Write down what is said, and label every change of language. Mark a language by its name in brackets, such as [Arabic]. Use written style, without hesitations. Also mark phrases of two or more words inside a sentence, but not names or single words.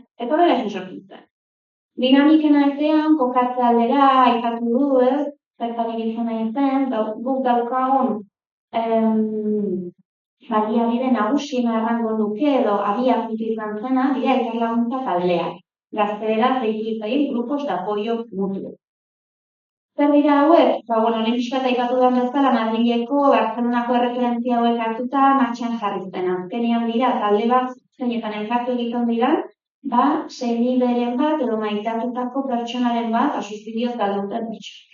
[Basque] Eta horrela ezin sortu zen. Dinamiken artean, kokatze aldera, aipatu du, ez, zertan ibiltzen nahi zen, guk daukagun baliabide nagusiena errango nuke edo abiapuntu izan zena, dira elkarlaguntza taldeak. Gaztelera deitu ditzaien [Spanish] grupos de apoyo mutuo. [Basque] Zer dira hauek? Lehen pixkat aipatu duan bezala, Madrileko, Barcelonako erreferentzia hauek hartuta martxan jarri zen. Azkenean dira, talde bat zeinetan elkartu egiten dira, senideren bat edo maitatutako pertsonaren bat suizidioz galduten pertsona.